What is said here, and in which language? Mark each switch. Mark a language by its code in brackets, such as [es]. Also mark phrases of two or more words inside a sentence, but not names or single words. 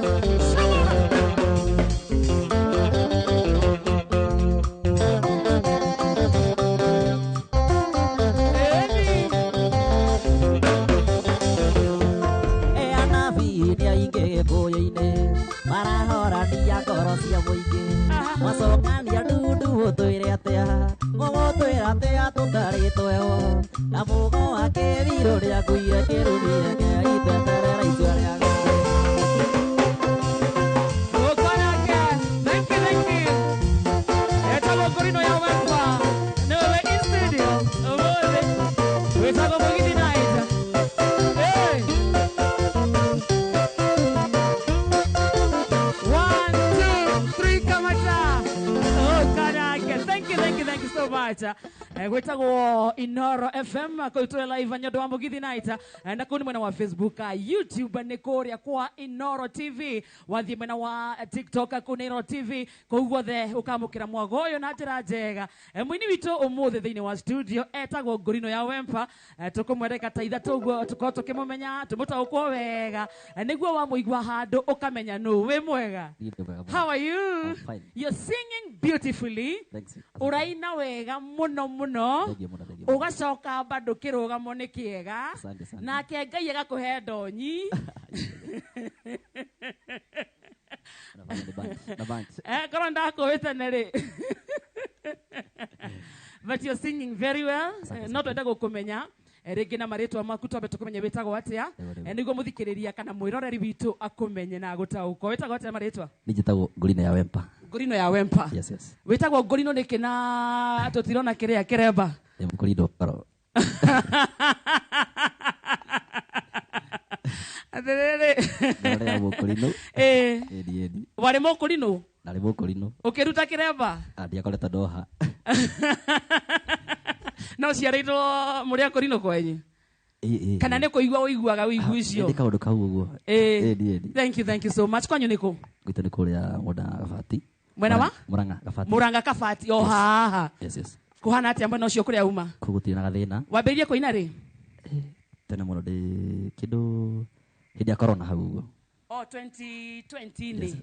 [ki] Anabi nĩ aingĩ gĩkũyũ-inĩ marahorania ngoro cia mũingĩ macokania ndundu mũtwĩre atĩa mũgũtwĩra atĩa tũtarĩ tweho na mũgo wake virũ rĩakuire kĩrũmire kĩaiteterera itua rĩa Gorino ya Wemba. [en] No, we're in studio. We're talking about Mugithi Night. Hey! 1, 2, 3, kamata. Oh, Kanaka. Thank you so much. [ki] Gwetagwo Inoro FM koitwe live nyondo wa Mugithi Night na kuni mwena wa Facebook, YouTube ni kuria kwa Inoro TV, wathi mwena wa TikTok kuni Inoro TV kugwothe ukamukira mwagoyo na njira njega. Mwini witu umuthi thiini wa studio etagwo Gorino ya Wempa, tukumwereka ta ithatu guo tuko tukimumenya tumutaukwo wega niguo wa muigwa handu ukamenya no we mwega. [en] How are you? You're singing beautifully. [ki] Uraina wega muno muno. Ugacoka bado kirugamo ni kiega na ke Ngai agakuhe ndonyi. Korwo ndakwĩte nĩ rĩ. [en] But you're singing very well. [ki] No twenda gũkũmenya rĩngĩ na marĩtwa maku twambe tũkũmenye wĩtagwo atĩa nĩguo mũthikĩrĩria kana mwĩroreri witũ akũmenye na gũtaũkwo wĩtagwo atĩa marĩtwa njĩtagwo Ngorino ya Wempa Ngorino ya Wempa wĩtagwo Ngorino nĩkĩ na tũtirona kĩrĩa kĩremba Ngorino karo atĩrĩrĩ ndarĩ mũkũrino warĩ mũkũrino ndarĩ mũkũrino ũkĩruta kĩremba ndiakoretwo ndoha no ciarĩtwo mũrĩ akũrino kwenyu kana nĩ kũigua ũiguaga ũigu icio ndĩ kaũndũ kau ũguo [en] thank you so much [ki] kwanyu nĩkũ gwitũ nĩ kũrĩa Murang'a Gabati mwena wa Murang'a Gabati o haha kũhana atĩa mwena ũcio kũrĩa uma kũgũtirĩ na gathĩna wambĩrĩrie kũina rĩ tene mũno ndĩ kĩndũ hĩndĩ ya corona hau ũguo 2020